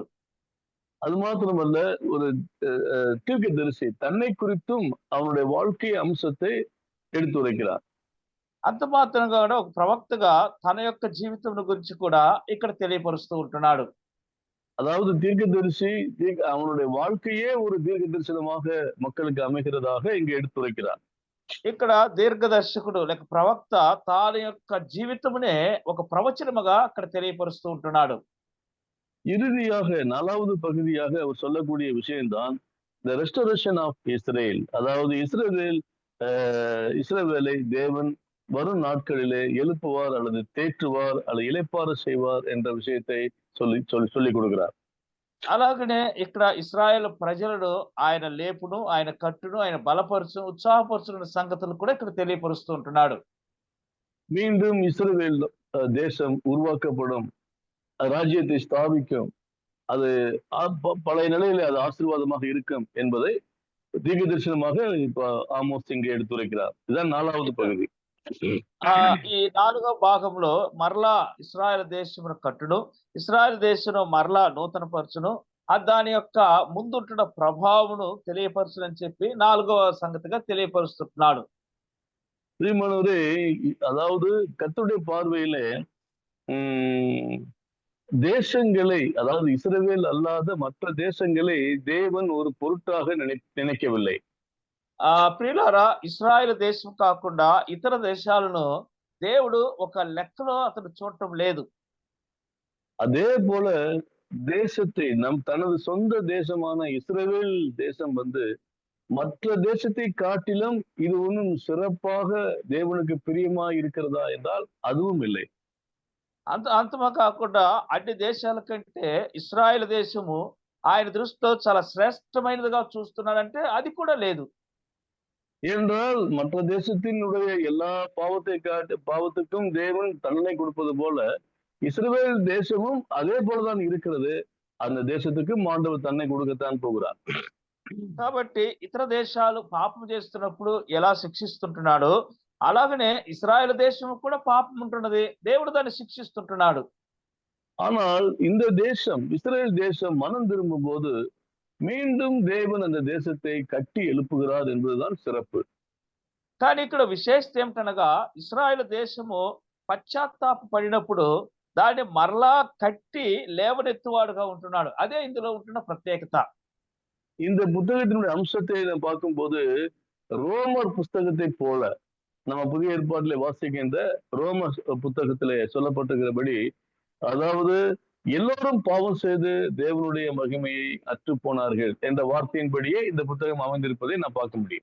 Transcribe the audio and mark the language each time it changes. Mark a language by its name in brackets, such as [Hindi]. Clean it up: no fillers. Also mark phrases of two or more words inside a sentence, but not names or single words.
[Tamil] அது மாத்திரமல்ல, ஒரு தீர்க்கதரிசி தன்னை குறித்தும் அவனுடைய வாழ்க்கை அம்சத்தை எடுத்துரைக்கிறார். [Telugu] అంత మాత్రంగా ఒక ప్రవక్తగా తన యొక్క జీవితం గురించి కూడా ఇక్కడ తెలియపరుస్తూ ఉంటున్నాడు. [Tamil] அதாவது தீர்க்கதரிசி அவனுடைய வாழ்க்கையே ஒரு தீர்க்க தரிசனமாக மக்களுக்கு அமைகிறதாக இங்க எடுத்துரைக்கிறார். [Telugu] ఇక్కడ దీర్ఘదర్శకుడు లేక ప్రవక్త తాన యొక్క జీవితమునే ఒక ప్రవచనముగా అక్కడ తెలియపరుస్తూ ఉంటున్నాడు. [Tamil] இறுதியாக 4வது பகுதியாக அவர் சொல்லக்கூடிய விஷயம்தான் [English] the restoration of Israel. [Tamil] அதாவது இஸ்ரவேலை தேவன் வரும் நாட்களிலே எழுப்புவார் அல்லது தேற்றுவார் அல்லது இளைப்பாற செய்வார் என்ற விஷயத்தை சொல்லி கொடுக்கிறார். [Telugu] అలాగనే ఇక్కడ ఇశ్రాయేలు ప్రజలను ఆయన లేపును, ఆయన కట్టును, ఆయన బలపరుచు, ఉత్సాహపరుచున్న సంగతులు కూడా ఇక్కడ తెలియపరుస్తూ ఉంటున్నాడు. [Tamil] மீண்டும் இஸ்ரவேல் தேசம் உருவாக்கப்படும், ராஜ்யத்தை ஸ்தாபிக்கும், அது பழைய நிலையில அது ஆசீர்வாதமாக இருக்கும் என்பதை தீர்க்க தரிசனமாக இப்ப ஆமோஸ் இங்கே எடுத்துரைக்கிறார். இதுதான் 4வது பகுதி. [Telugu] ఈ 4వ భాగంలో మరలా ఇశ్రాయేలు దేశమును కట్టును, ఇశ్రాయేలు దేశమును మరలా నూతన పరచును, దాని యొక్క ముందుంటున్న ప్రభావమును తెలియపరచునని చెప్పి 4వ సంగతిగా తెలియపరుస్తున్నాడు. [Tamil] பிரியமானவரே, அதாவது கர்த்தருடைய பார்வையிலே தேசங்களை, அதாவது இஸ்ரவேல் அல்லாத மற்ற தேசங்களை தேவன் ஒரு பொருட்டாக நினைக்கவில்லை. [Telugu] ప్రియులారా, ఇశ్రాయేలు దేశం కాకుండా ఇతర దేశాలను దేవుడు ఒక లెక్కలో అతను చూడటం లేదు. [Tamil] அதே போல தேசத்தை தனது சொந்த தேசமான இஸ்ரவேல் தேசம் மற்ற தேசத்தை காட்டிலும் இது ஒன்றும் சிறப்பாக தேவனுக்கு பிரியமா இருக்கிறதா என்றால் அதுவும் இல்லை. [Telugu] అంతమా కాకుండా అన్ని దేశాల కంటే ఇస్రాయేల్ దేశము ఆయన దృష్టిలో చాలా శ్రేష్టమైనదిగా చూస్తున్నాడంటే అది కూడా లేదు. [Tamil] ஏனென்றால் மற்ற தேசத்தினுடைய எல்லா பாவத்துக்கும் தேவன் தண்டனை கொடுப்பது போல இஸ்ரவேல் தேசமும் அதே போலதான் இருக்கிறது. அந்த தேசத்துக்கு ஆண்டவர் தண்டனை கொடுக்கத்தான் போகிறார். [Telugu] కాబట్టి ఇతర దేశాలు పాపం చేస్తున్నప్పుడు ఎలా శిక్షిస్తుంటున్నాడో అలాగనే ఇస్రాయేల్ దేశం కూడా పాపం ఉంటున్నది, దేవుడు దాన్ని శిక్షిస్తుంటున్నాడు. [Tamil] ஆனால் இந்த தேசம் இஸ்ரேல் தேசம் மனம் திரும்பும் போது மீண்டும் தேவன் அந்த தேசத்தை கட்டி எழுப்புகிறார் என்பதுதான் சிறப்பு. [Telugu] కానీ ఇక్కడ విశేషత ఏమిటనగా ఇస్రాయేల్ దేశము పశ్చాత్తాప పడినప్పుడు దాన్ని మరలా కట్టి లేవనెత్తువాడుగా ఉంటున్నాడు. అదే ఇందులో ఉంటున్న ప్రత్యేకత. [Tamil] இந்த புத்தகத்தினுடைய அம்சத்தை நாம் பார்க்கும்போது ரோமர் புஸ்தகத்தை போல நம்ம புதிய ஏற்பாட்டிலே வாசிக்கின்ற ரோமர் புத்தகத்திலே சொல்லப்பட்டிருக்கிறபடி, அதாவது எல்லோரும் பாவம் செய்து தேவனுடைய மகிமையை அற்று போனார்கள் என்ற வார்த்தையின்படியே இந்த புத்தகம் அமைந்திருப்பதை நான் பார்க்க முடியும்.